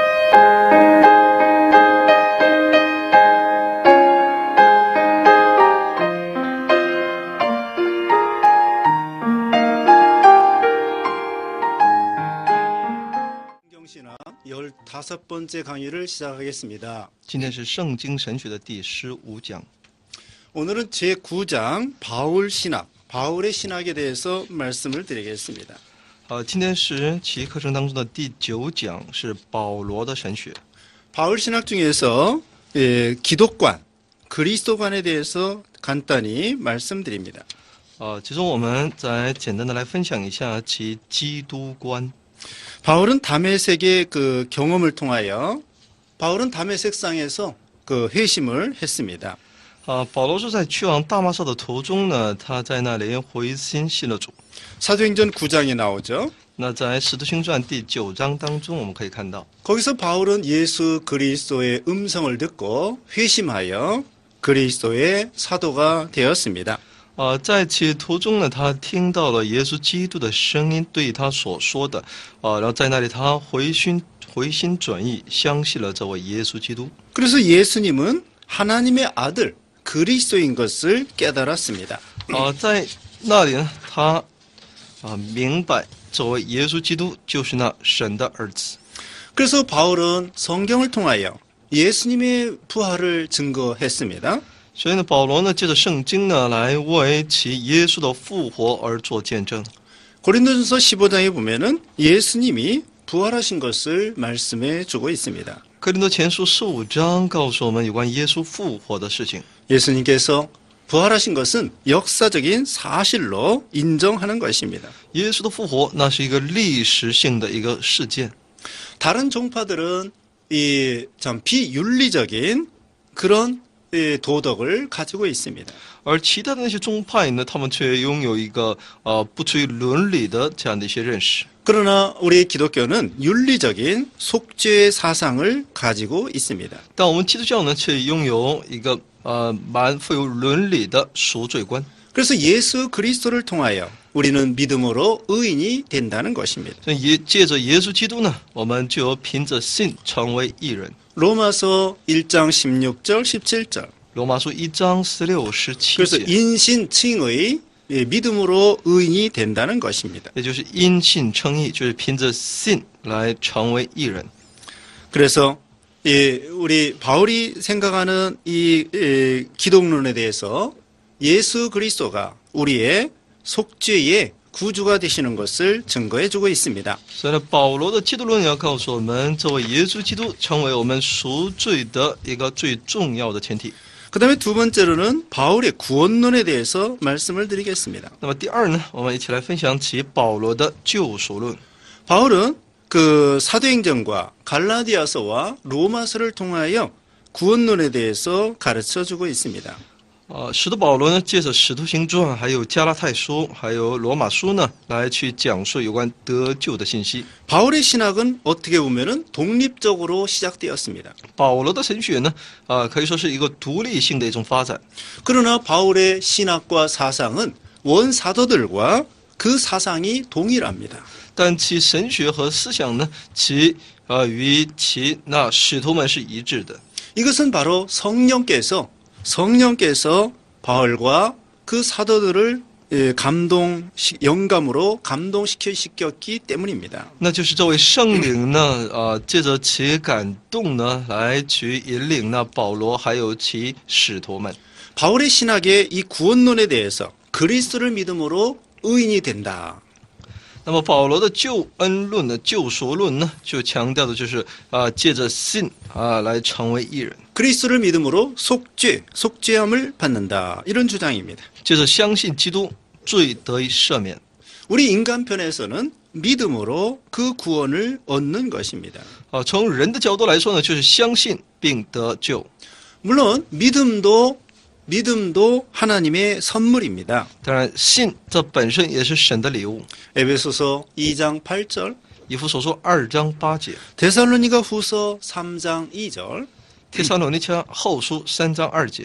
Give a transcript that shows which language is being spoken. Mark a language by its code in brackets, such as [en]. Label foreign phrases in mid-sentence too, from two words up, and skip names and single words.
[ko] 성경신학 15번째 강의를 시작하겠습니다. [zh] 今天是圣经神学的第15讲。 [ko] 오늘은 제9장 바울 신학, 바울의 신학에 대해서 말씀을 드리겠습니다. [zh] 今天是其课程当中的第9讲，是保罗的神学。 [ko] 바울 신학 중에서 기독관, 그리스도관에 대해서 간단히 말씀드립니다. [zh] 其中我们再简单的来分享一下其基督观。 [ko] 바울은 다메섹의 그 경험을 통하여 바울은 다메섹상에서 그 회심을 했습니다. [zh] 保罗是在去往大马色的途中呢，他在那里回心信了主。 [ko] 사도행전 9장에 나오죠. [zh] 那在使徒行传第9章当中，我们可以看到， [ko] 거기서 바울은 예수 그리스도의 음성을 듣고 회심하여 그리스도의 사도가 되었습니다. [zh] 在其途中呢，他听到了耶稣基督的声音对他所说的，然后在那里他回心转意，相信了这位耶稣基督。 [ko] 그래서 예수님은 하나님의 아들 그리스도인 것을 깨달았습니다. [zh] 在那里呢，他明白这位耶稣基督就是那神的儿子。 [ko] 그래서 바울은 성경을 통하여 예수님의 부활을 증거했습니다. [zh] 所以呢，保罗呢借着圣经呢来为其耶稣的复活而做见证。 [ko] 고린도전서 15장에 보면은 예수님이 부활하신 것을 말씀해 주고 있습니다. [zh] 哥林多前书15章告诉我们有关耶稣复活的事情。 [ko] 예수님께서 부활하신 것은 역사적인 사실로 인정하는 것입니다. [zh] 耶稣的复活那是一个历史性的一个事件。 [ko] 다른 종파들은 이 참 비윤리적인 그런 도덕을 가지고 있습니다. [zh] 而其他的那些宗派呢，他们却拥有一个不出于伦理的这样的一些认识。 [ko] 그러나 우리 기독교는 윤리적인 속죄 사상을 가지고 있습니다. [zh] 但我们基督教呢，却拥有一个蛮富有伦理的赎罪观。 [ko] 그래서 예수 그리스도를 통하여 우리는 믿음으로 의인이 된다는 것입니다. [zh] 所以借着耶稣基督呢，我们就凭着信成为义人。 [ko] 로마서 1장 16절 17절. [zh] 罗马书1章16、17 [ko] 그래서 [zh] 节， [ko] 인신칭의 믿음으로 의인이 된다는 것입니다. [zh] 也就是因信称义，就是凭着信来成为义人。 [ko] 그래서 우리 바울이 생각하는 이 기독론에 대해서 예수 그리스도가 우리의 속죄의 구주가 되시는 것을 증거해주고 있습니다. [zh] 所以呢，保罗的基督论也要告诉我们，这位耶稣基督成为我们赎罪的一个最重要的前提。 [ko] 그 다음에 두 번째로는 바울의 구원론에 대해서 말씀을 드리겠습니다. [zh] 那么第二呢，我们一起来分享起保罗的救赎论。 [ko] 바울은 그 사도행전과 갈라디아서와 로마서를 통하여 구원론에 대해서 가르쳐주고 있습니다. [zh] 使徒保罗呢，借着使徒行传、还有加拉太书、还有罗马书呢，来去讲述有关得救的信息。 [ko] 바울의 신학은 어떻게 보면은 독립적으로 시작되었습니다. [zh] 保罗的神学呢，可以说是一个独立性的一种发展。 [ko] 그러나 바울의 신학과 사상은 원사도들과 그 사상이 동일합니다. [zh] 但其神学和思想呢，与其那使徒们是一致的。 [ko] 이것은 바로 성령께서 바울과 그 사도들을 영감으로 감동시켰기 때문입니다. [zh] 那就是这位圣灵呢，借着其感动呢，来去引领那保罗还有其使徒们。 [ko] 바울의 신학의 이 구원론에 대해서 그리스도를 믿음으로 의인이 된다. [zh] 那么保罗的救恩论的救赎论呢，就强调的就是借着信来成为义人， [ko] 그리스도를 믿음으로 속죄함을 받는다. 이런 주장입니다. [zh] 借着相信基督罪得以赦免。 [ko] 우리 인간편에서는 믿음으로 그 구원을 얻는 것입니다. [zh] 从人的角度来说呢，就是相信并得救。 [ko] 물론 믿음도 하나님의 선물입니다. [zh] 当然，信这本身也是神的礼物。 [ko] 에베소서 2장 8절, [zh] 以弗所书2章8节， [ko] 데살로니가 후서 3장 2절. [zh] 帖撒罗尼迦后书3章2节。